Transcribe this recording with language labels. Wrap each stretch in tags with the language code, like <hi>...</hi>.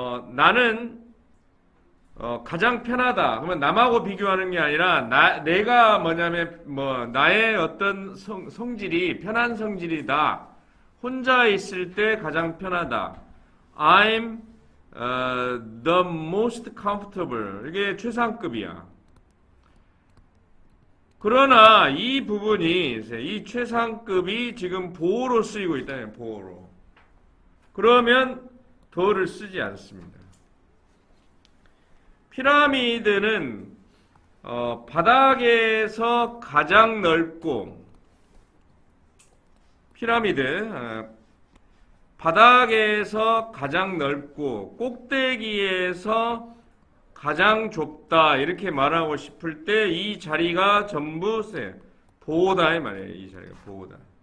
<ko>나는 가장 편하다. 그러면 남하고 비교하는 게 아니라 내가 뭐냐면 나의 어떤 성질이 편한 성질이다. 혼자 있을 때 가장 편하다.</ko> <en>I'm the most comfortable.</en> <ko>이게 최상급이야. 그러나 이 부분이 이 최상급이 지금 보호로 쓰이고 있다는 보호로. 그러면 더를 쓰지 않습니다. 피라미드는 바닥에서 가장 넓고 피라미드 바닥에서 가장 넓고 꼭대기에서 가장 좁다 이렇게 말하고 싶을 때 이 자리가 전부 보호다 이 말이에요. 이 자리가 보호다.</ko>